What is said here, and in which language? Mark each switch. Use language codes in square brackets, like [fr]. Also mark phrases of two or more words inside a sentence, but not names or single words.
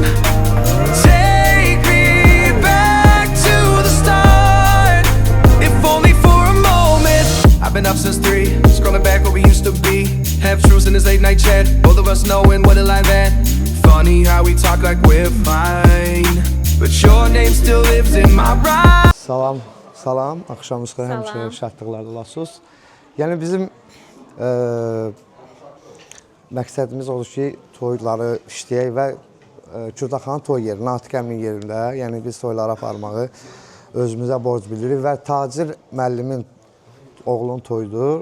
[en] Take me back to the start, if only for a moment. I've been up since 3, scrolling back what we used to be. Half truths in this late night chat, both of us knowing what it like that. Funny how we talk like we're fine, but your name still lives in my rhyme. [az] Salam Salam, axşamınız xeyir, həmişə şadlıqlarda olasınız. Yəni bizim məqsədimiz odur ki, toyları işləyək və Kürdaxanın toy yeri, Natiq əminin yerində, yəni biz toyları aparmağı özümüzə borc bilirik və Tacir müəllimin oğlunun toyudur.